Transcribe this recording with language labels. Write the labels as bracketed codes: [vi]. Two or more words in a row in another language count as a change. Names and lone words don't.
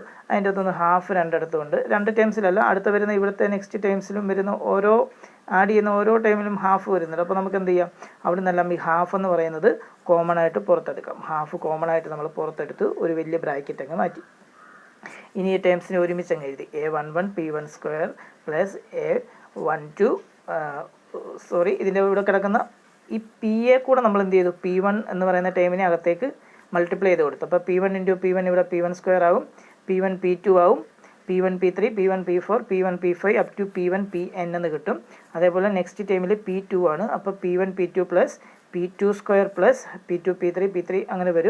[ml] അതിൻ്റെ അകത്തുനിന്ന് ഹാഫ് രണ്ടിടത്തുണ്ട്. രണ്ട് ടേംസിലല്ല, അടുത്ത വരുന്ന ഇവിടുത്തെ നെക്സ്റ്റ് ടേംസിലും വരുന്ന ഓരോ ആഡ് ചെയ്യുന്ന ഓരോ ടൈമിലും ഹാഫ് വരുന്നുണ്ട്. അപ്പോൾ നമുക്ക് എന്ത് ചെയ്യാം, അവിടെ നിന്നെല്ലാം ഈ ഹാഫ് എന്ന് പറയുന്നത് കോമൺ ആയിട്ട് പുറത്തെടുക്കാം. ഹാഫ് കോമൺ ആയിട്ട് നമ്മൾ പുറത്തെടുത്ത് ഒരു വലിയ ബ്രാക്കറ്റ് അങ്ങ് മാറ്റി. ഇനി ഈ ടേംസിനെ ഒരുമിച്ച് അങ്ങ് എഴുതി. a11 p1² plus a12 ഇതിൻ്റെ ഇവിടെ കിടക്കുന്ന ഈ p-യെ കൂടെ നമ്മൾ എന്ത് ചെയ്തു, p1 എന്ന് പറയുന്ന ടൈമിനെ അകത്തേക്ക് മൾട്ടിപ്ലൈ ചെയ്ത് കൊടുത്തു. അപ്പോൾ p1 × p1 ഇവിടെ p1² ആവും, p1 p2 ആവും, p1 p3 p1 p4 p1 p5 [en] up to [ml] p1 pn എന്ന് കിട്ടും. അതേപോലെ നെക്സ്റ്റ് ടൈമിൽ p2 ആണ്. അപ്പോൾ p1 p2 പ്ലസ് p2² പ്ലസ് p2 p3 p3 അങ്ങനെ വരും.